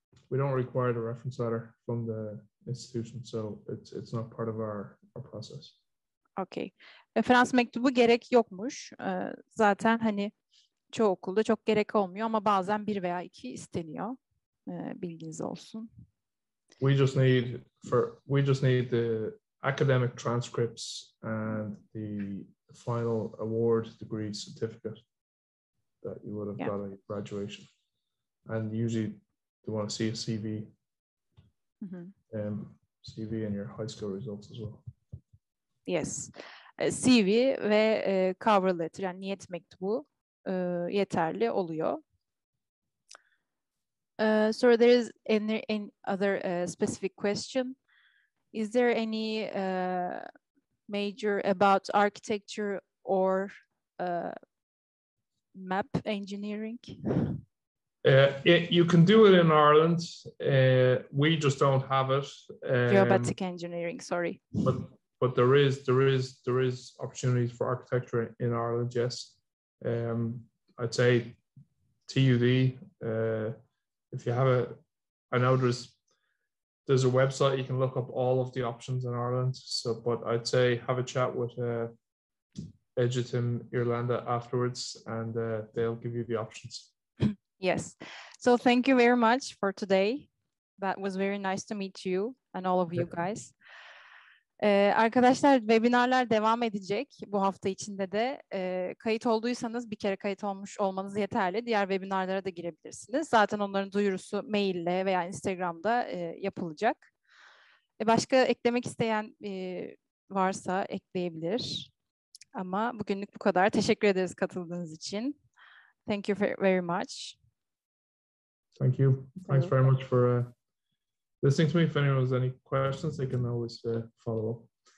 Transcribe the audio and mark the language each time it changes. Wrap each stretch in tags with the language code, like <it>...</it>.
<en>We don't require the reference letter from the institution, so it's not part of our process. Okay.</en> <tr>Referans mektubu gerek yokmuş. Zaten hani çoğu okulda çok gerek olmuyor ama bazen 1 veya 2 isteniyor. Bilginiz olsun.</tr> <en>We just need the academic transcripts and the final award degree certificate that you would have got at graduation. And usually they want to see a CV, CV and your high school results as well. Yes.</en> <tr>CV ve cover letter, yani niyet mektubu yeterli oluyor.</tr> <en>So there is any other specific question. Is there any major about architecture or map engineering? You can do it in Ireland. We just don't have it. Geomatic engineering, sorry. But there is opportunities for architecture in Ireland. Yes, I'd say TUD. If you have I know there's a website you can look up all of the options in Ireland. So, but I'd say have a chat with İçİMİZDEKİ Irlanda afterwards, and they'll give you the options. Yes. So thank you very much for today. That was very nice to meet you and all of you guys.</en> <tr>Arkadaşlar webinarlar devam edecek bu hafta içinde de. Kayıt olduysanız bir kere kayıt olmuş olmanız yeterli. Diğer webinarlara da girebilirsiniz. Zaten onların duyurusu maille veya Instagram'da yapılacak. Başka eklemek isteyen varsa ekleyebilir. Ama bugünlük bu kadar. Teşekkür ederiz katıldığınız için.</tr> <en>Thank you very much. Thank you. Thanks very much for listening to me. If anyone has any questions, they can always follow up.</en>